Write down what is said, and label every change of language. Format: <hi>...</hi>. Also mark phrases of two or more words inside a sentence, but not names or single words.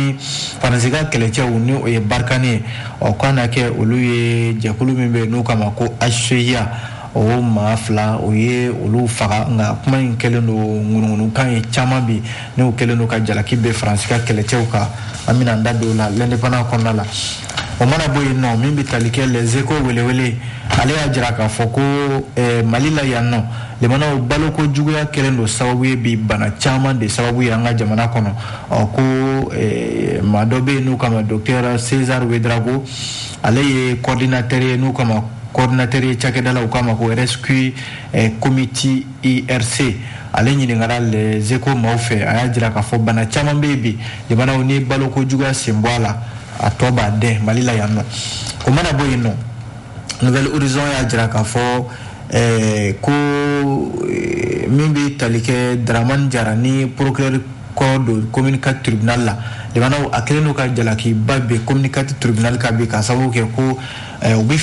<bm>ka kɛlɛcɛw ni o ye barikani ye k'a na kɛ olu ye jɛkulu min bɛ yen n'o kama ko HCA o maa fila o ye olu faga nka kuma in kɛlen don ŋunuŋunukan ye caman bi n'o kɛlen don ka jalaki bɛ faransi ka kɛlɛcɛw kan an bɛna an da don o la l'indépendant kɔnɔna la o mana bɔ yen nɔ min bɛ tali kɛ les échos welewele ale y'a jira k'a fɔ ko mali la yan nɔ limanaw baloko juguya kɛlen don sababu ye bi bana caman de sababu ye an ka jamana kɔnɔ ko maa dɔ bɛ yen n'u kama docteur César Ouédraogo ale ye coordinateur ye n'u kama coordinateur ye cakɛda la u kama ko rescue committee IRC ale ɲininkara les échos maaw fɛ a y'a jira k'a fɔ bana caman bɛ yen bi limanaw ni baloko juguya sen bɔ a la a tɔ b'a dɛn mali la yan nɔ o mana bɔ yen nɔ nouvelle horizon y'a jira k'a fɔ ko min bɛ tali kɛ Dramane Diarra ni procureur kɔ don commune 4 tribunal la limanaw a kɛlen don ka jalakiba bɛ commune 4 tribunal ka bi ka sababu kɛ ko u bɛ</bm>